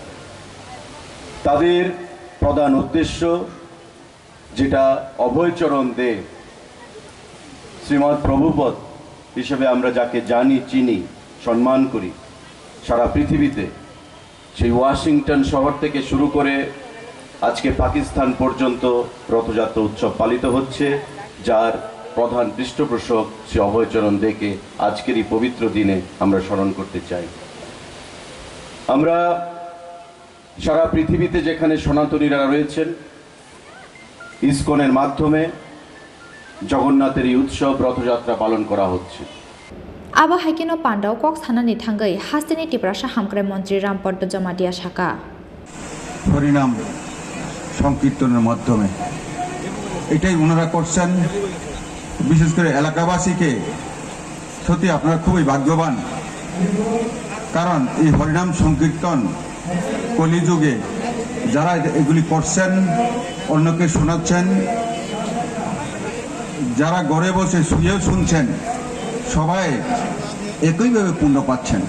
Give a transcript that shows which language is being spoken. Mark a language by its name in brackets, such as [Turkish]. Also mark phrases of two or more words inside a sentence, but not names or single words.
[Bangla] তাদের প্রধান উদ্দেশ্য যেটা অভয়চরণ দে শ্রীমৎ প্রভুপদ হিসেবে আমরা যাকে জানি, চিনি, সম্মান করি সারা পৃথিবীতে, সেই ওয়াশিংটন শহর থেকে শুরু করে আজকে পাকিস্তান পর্যন্ত রথযাত্রা উৎসব পালিত হচ্ছে, যার প্রধান পৃষ্ঠপোষক শ্রী অভয়চরণ দেকে আজকের এই পবিত্র দিনে আমরা স্মরণ করতে চাই। আমরা সারা পৃথিবীতে যেখানে সনাতনীরা রয়েছেন, ইসকনের মাধ্যমে জগন্নাথের এই উৎসব রথযাত্রা পালন করা হচ্ছে। [Kok Borok] आबा हाइकेनो पान्डाव कक साननि थांगै हास्टेलनि टिप्रासा हामग्राय मन्त्री रामपद जमातिया शाखा। [Bangla] হরিনাম সংকীর্তনের মাধ্যমে এটাই ওনারা করছেন। বিশেষ করে এলাকাবাসীকে সত্যি আপনারা খুবই ভাগ্যবান, কারণ এই হরিনাম সংকীর্তন কলিযুগে যারা এগুলি করছেন, অন্যকে শোনাচ্ছেন, যারা ঘরে বসে শুয়েও শুনছেন, সবাই একইভাবে পুণ্য পাচ্ছেন।